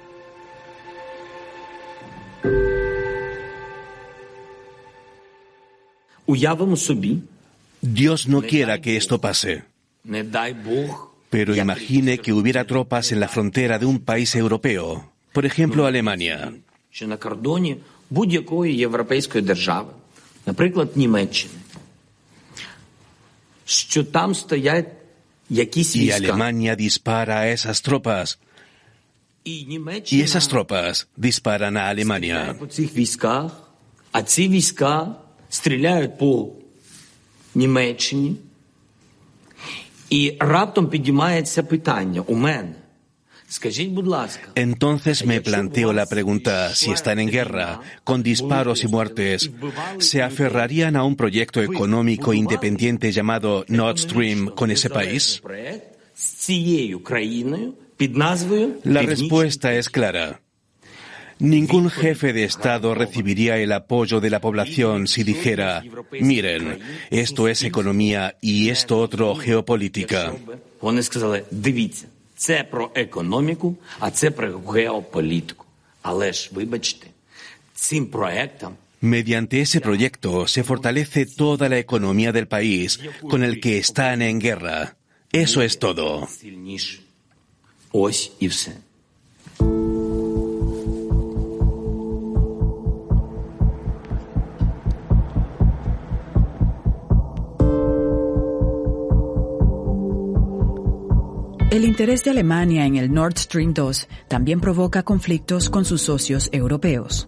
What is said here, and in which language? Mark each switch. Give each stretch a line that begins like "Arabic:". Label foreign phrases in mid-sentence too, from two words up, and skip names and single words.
Spanish: Dios no quiera que esto pase. Pero imagine que hubiera tropas en la frontera de un país europeo, por ejemplo Alemania.
Ukrainian: Будь-якої європейської держави, наприклад, Німеччини, що там стоять якісь війська.
Spanish: Y Alemania dispara a esas tropas. Y esas tropas disparan a Alemania.
Ukrainian: Стріляють по цих військах, а ці війська стріляють по Німеччині. І раптом підіймається питання у мене.
Spanish: Entonces me planteo la pregunta, si están en guerra, con disparos y muertes, ¿se aferrarían a un proyecto económico independiente llamado Nord Stream con ese país? La respuesta es clara. Ningún jefe de Estado recibiría el apoyo de la población si dijera, miren, esto es economía y esto otro geopolítica.
Ukrainian: Це про економіку, а це про геополітику. Але ж, вибачте, цим проектом...
Spanish: Mediante ese proyecto se fortalece toda la economía del país con el que están en guerra. Eso es todo.
Ukrainian: Ось і все.
Spanish: El interés de Alemania en el Nord Stream 2 también provoca conflictos con sus socios europeos.